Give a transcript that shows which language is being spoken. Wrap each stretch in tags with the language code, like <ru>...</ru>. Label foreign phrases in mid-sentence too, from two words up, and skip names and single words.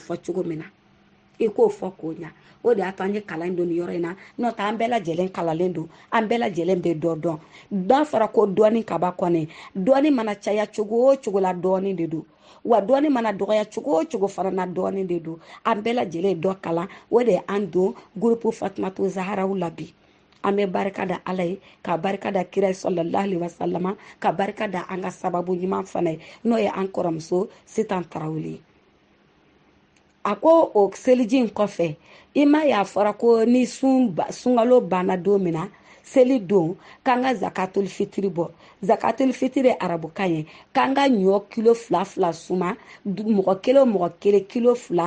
<bm>fɔ cogo min na i k'o fɔ k'o ɲa o de y'a to an ye kalan don nin yɔrɔ in na n'o tɛ an bɛɛ lajɛlen kalanlen don an bɛɛ lajɛlen bɛ dɔ dɔn n'a fɔra ko dɔɔni kaba kɔni dɔɔni mana caya cogo o cogo la dɔɔni de don wa dɔɔni mana dɔgɔya cogo o cogo fana na dɔɔni de don an bɛɛ lajɛlen dɔ kalan o de an don groupe Fatumatu Zaharaw la bi an bɛ barika da ala ye ka barika da kira</bm> <ar>صلى الله عليه وسلم</ar> <bm>ka barika da an ka sababu ɲuman fana ye n'o ye an kɔrɔmuso Sitan Tarawele a ko o seliji in kɔfɛ i ma y'a fɔra ko ni sunkalo banna don min na seli don k'an ka zakatul fitiri bɔ zakatul fitiri arabukan ye k'an ka ɲɔ kilo 2 suma mɔgɔ kelen o mɔgɔ kelen kilo 2</bm>